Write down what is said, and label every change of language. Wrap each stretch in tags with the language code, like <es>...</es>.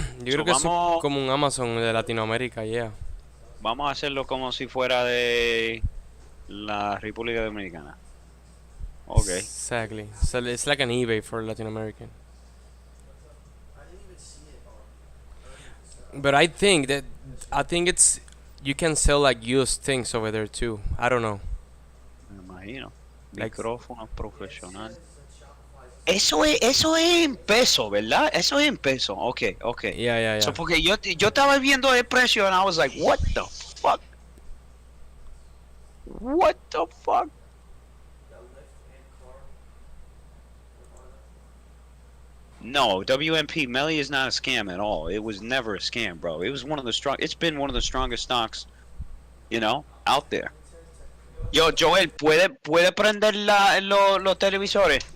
<es>Yo creo que es como un Amazon de Latinoamérica, yeah. Vamos a hacerlo como si fuera de la República Dominicana.</es> <en>Okay. Exactly. So it's like an eBay for Latin American. But I think it's you can sell like used things over there too. I don't know.</en> <es>Me imagino.</es> <en>Like,</en> <es>Micrófono profesional. Eso es en peso, ¿verdad? Eso es en peso. Okay.</es> <en>yeah. So, porque yo estaba viendo el precio and I was like, what the fuck? What the fuck? No, WMP Melly is not a scam at all. It was never a scam, bro. It was one of the strong. It's been one of the strongest stocks, you know, out there.</en> <es>Yo, Joel, ¿puede prender los televisores?</es>